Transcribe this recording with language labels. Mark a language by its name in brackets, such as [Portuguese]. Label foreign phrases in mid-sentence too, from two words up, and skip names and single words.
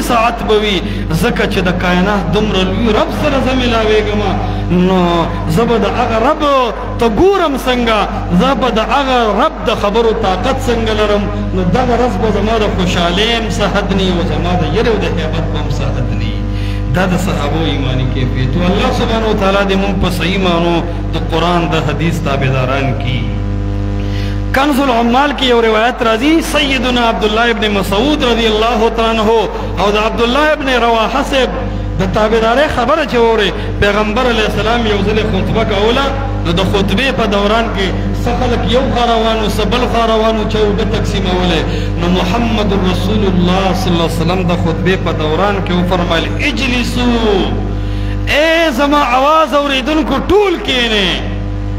[Pashto] ساعت به وي ځکه چې د کائنات دومره لوی رب سره زه ملاوېږم نو زه به د هغه رب ته ګورم څنګه زه به د هغه رب د خبرو طاقت څنګه لرم نو دغه ورځ به زما د خوشحالۍ هم صحت نه وي او زما د یرې او د هیبت به هم صحت نه وي دا د صحابو ایمانی کیفیت و [Arabic] الله سبحانه وتعالی [Pashto] دې مونږ په صحیح معنو د قرآن د حدیث تابعداران کی کنز العمال کی یو روایت راځي سیدنا عبدالله ابن مسعود [Arabic] رضی الله تعالی عنہ [Pashto] او د عبدالله ابن رواحه صاحب د تابعدارۍ خبره چې اوري پیغمبر علیه السلام یو ځل خطبه کوله نو د خطبې په دوران کې څه خلک یو خوا روان و څه بل خوا روان و چې اوبه تقسیمولې نو محمد رسول الله [Arabic] صلی الله علیه وسلم [Pashto] د خطبې په دوران کې وفرمایل اجلسو ای زما اواز اورېدونکو ټول کښېنئ